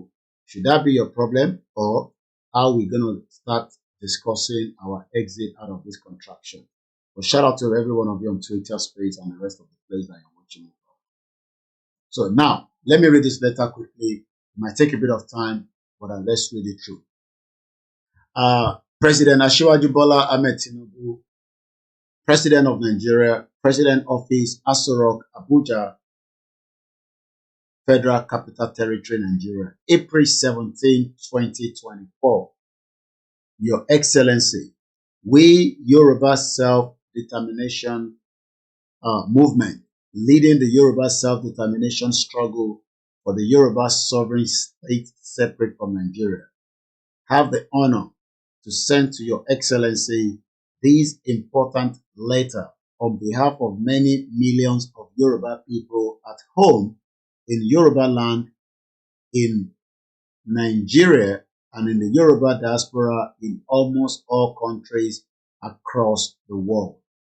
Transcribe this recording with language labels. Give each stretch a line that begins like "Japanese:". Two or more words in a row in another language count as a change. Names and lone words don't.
English: Should that be your problem, or are we going to start discussing our exit out of this contraction? But shout out to every one of you on Twitter Space and the rest of the place that you're watching me from. So now, let me read this letter quickly. It might take a bit of time, but let's read it through. President Asiwaju Bola Ahmed Tinubu, President of Nigeria, President Office, Aso Rock, Abuja, Federal Capital Territory, Nigeria, April 17, 2024. Your Excellency, we Yoruba self-determination movement, leading the Yoruba self-determination struggle for the Yoruba sovereign state separate from Nigeria, have the honor to send to Your Excellency this important letter on behalf of many millions of Yoruba people at home in Yoruba land, in Nigeria, and in the Yoruba diaspora in almost all countries across the world.